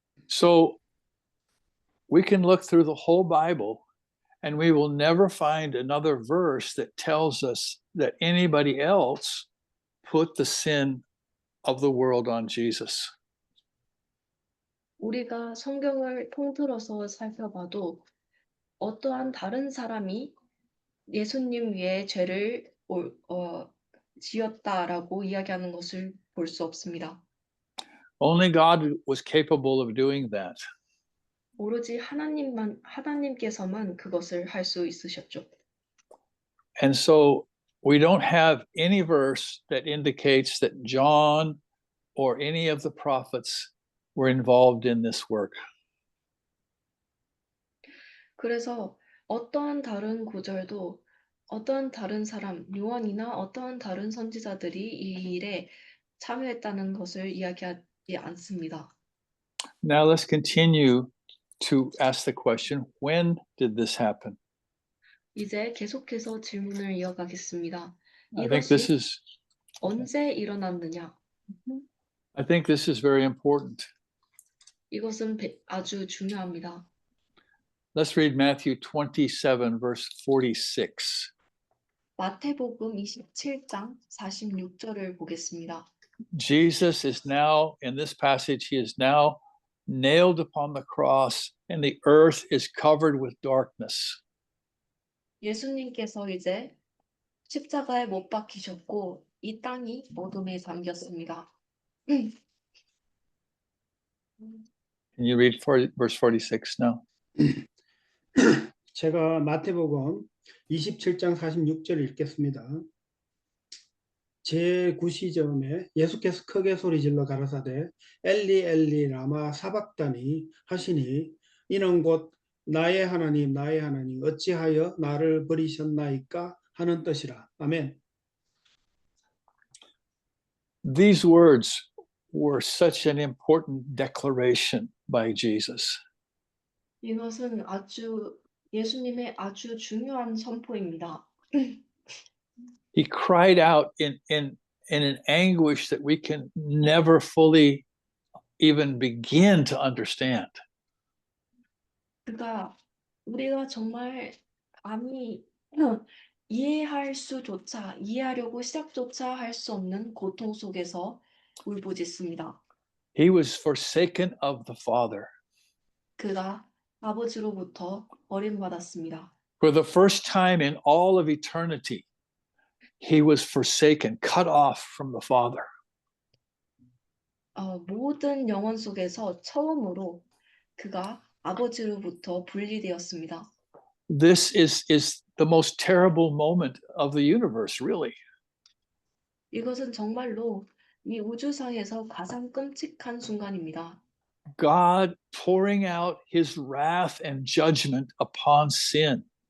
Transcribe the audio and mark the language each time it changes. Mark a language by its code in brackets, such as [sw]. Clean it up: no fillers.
[en] So we can look through the whole Bible and we will never find another verse that tells us that anybody else put the sin of the world on Jesus. [ko] 우리가 성경을 통틀어서 살펴봐도 어떠한 다른 사람이 예수님 위에 죄를 지었다라고 이야기하는 것을 볼 수 없습니다. [en] Only God was capable of doing that. [ko] 오로지 하나님께서만 그것을 할 수 있으셨죠. [en] And so we don't have any verse that indicates that John or any of the prophets were involved in this work. [ko] 그래서 어떠한 다른 구절도 어떠한 다른 사람, 요한이나 어떠한 다른 선지자들이 이 일에 참여했다는 것을 이야기하지 않습니다. [en] Now let's continue to ask the question, when did this happen? [ko] 이제 계속해서 질문을 이어가겠습니다. [en] I think this [ko] 이것이 [en] is [ko] 언제 일어났느냐? [en] I think this is very important. [ko] 이것은 아주 중요합니다. [en] Let's read Matthew 27 verse 46. [ko] 마태복음 27장 46절을 보겠습니다. [en] Jesus is now, in this passage, he is now nailed upon the cross and the earth is covered with darkness. [ko] 예수님께서 이제 십자가에 못 박히셨고 이 땅이 어둠에 잠겼습니다. [en] Can you read verse 46 now? [ko] 제가 마태복음 27장 46절 읽겠습니다. 제9시점에 예수께서 크게 소리질러 가라사대 엘리 엘리 라마 사박다니 하시니 이는 곧 나의 하나님 나의 하나님 어찌하여 나를 버리셨나이까 하는 뜻이라. 아멘. [en] These words were such an important declaration by Jesus. [ko] 이것은 예수님의 아주 중요한 선포입니다. [en] He cried out in an anguish that we can never fully even begin to understand. [ko] 그가 우리가 정말 감히 이해하려고 시작조차 할 수 없는 고통 속에서 울부짖습니다. [en] He was forsaken of the Father. [ko] 그가 아버지로부터 버림받았습니다. [en] For the first time in all of eternity, he was forsaken, cut off from the Father. [ko] 모든 영혼 속에서 처음으로 그가 아버지로부터 분리되었습니다. [en] This is the most terrible moment of the universe, really. [ko] 이것은 정말로 이 우주상에서 가장 끔찍한 순간입니다. [en] God pouring out his wrath and judgment upon sin.